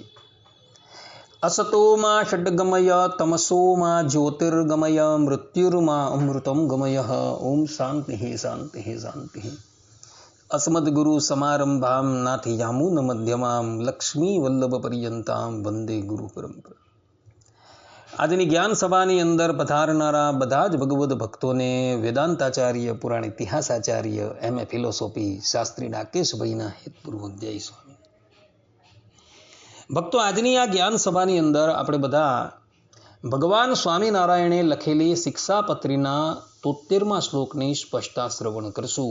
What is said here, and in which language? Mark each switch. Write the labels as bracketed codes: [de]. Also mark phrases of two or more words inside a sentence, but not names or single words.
[sa] असतो मा षड्गमय तमसो मा ज्योतिर्गमय मृत्युर्मा अमृतं गमय। ओम शांति शांति शांति। अस्मद्गुरु समारंभां नाथयामुन मध्यमां लक्ष्मी वल्लभ पर्यंतां वंदे गुरु परंपरा। [gu] આજની જ્ઞાન સભાની અંદર પધારનારા બધા જ ભગવદ ભક્તોને વેદાંતાચાર્ય, પુરાણ ઇતિહાસાચાર્ય, એમએ ફિલોસોફી શાસ્ત્રી ડાકેશભાઈના હેતપૂર્વક જય સ્વામી. ભક્તો, આજની આ જ્ઞાન સભાની અંદર આપણે બધા ભગવાન સ્વામિનારાયણે લખેલી શિક્ષાપત્રીના 73મા શ્લોકની સ્પષ્ટતા શ્રવણ કરશું.